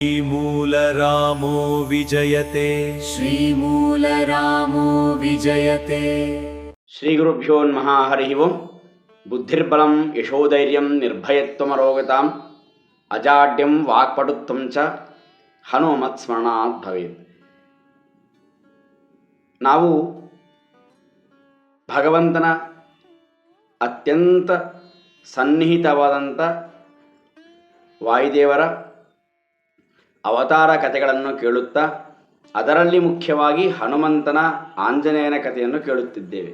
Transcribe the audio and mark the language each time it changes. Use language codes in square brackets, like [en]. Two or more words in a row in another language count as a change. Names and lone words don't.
[sa] श्रीमूलरामो विजयते श्रीमूलरामो विजयते। श्रीगुरुभ्यो नमः। हरिः ओं। बुद्धिर्बलं यशोधैर्यं निर्भयत्वमरोगताम् अजाड्यं वाक्पटुत्वं च ಹನುಮತ್ಸ್ಮರಣಾತ್ ಭವೇತ್. [kn] ನಾವು ಭಗವಂತನ ಅತ್ಯಂತ ಸನ್ನಿಹಿತವಾದಂಥ ವಾಯುದೇವರ ಅವತಾರ ಕಥೆಗಳನ್ನು ಕೇಳುತ್ತಾ ಅದರಲ್ಲಿ ಮುಖ್ಯವಾಗಿ ಹನುಮಂತನ ಆಂಜನೇಯನ ಕಥೆಯನ್ನು ಕೇಳುತ್ತಿದ್ದೇವೆ.